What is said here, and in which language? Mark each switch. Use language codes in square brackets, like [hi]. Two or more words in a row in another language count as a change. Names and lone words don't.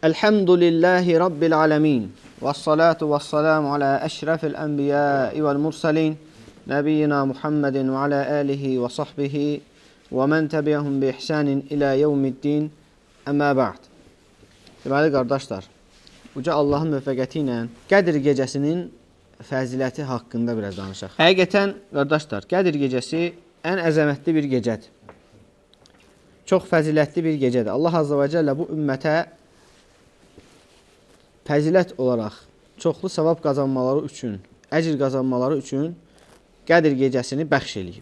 [ar] الحمد لله رب العالمين والصلاة والسلام على أشرف الأنبياء والمرسلين. نبينا محمد وعلى آله وصحبه ومن تبعهم بإحسان إلى يوم الدين. أما بعد. [az] Deməli, qardaşlar, Uca Allahın müvəffəqiyyəti ilə Qədir gecəsinin fəziləti haqqında biraz danışaq. Həqiqətən, qardaşlar, Qədir gecəsi ən əzəmətli bir gecədir. Çox fəzilətli bir gecədir. Allah Azze və Cəllə bu ümmətə fəzilət olaraq çoxlu savab qazanmaları üçün, əcr qazanmaları üçün Qədir gecəsini bəxş eləyib.